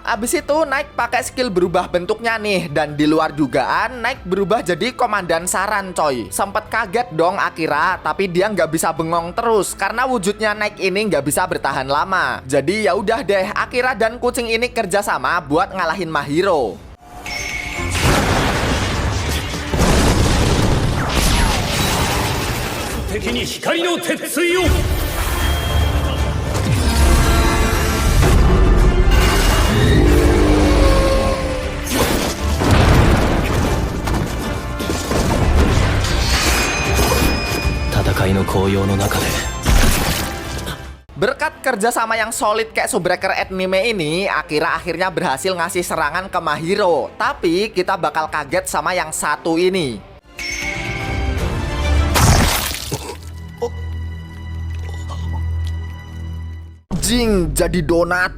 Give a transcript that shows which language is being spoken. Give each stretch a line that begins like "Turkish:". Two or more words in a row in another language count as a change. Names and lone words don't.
Indonesian: Abis itu Naik pakai skill berubah bentuknya nih, dan di luar dugaan Naik berubah jadi komandan saran coy. Sempet kaget dong Akira, tapi dia nggak bisa bengong terus karena wujudnya Naik ini nggak bisa bertahan lama. Jadi ya udah deh, Akira dan kucing ini kerjasama buat ngalahin Mahiro.
Japanese: 敵に光の鉄槌を 戦いの紅葉の中で
Indonesian: Berkat kerjasama yang solid kayak Subbreaker anime ini, Akira akhirnya berhasil ngasih serangan ke Mahiro. Tapi kita bakal kaget sama yang satu ini. Jing, jadi donat.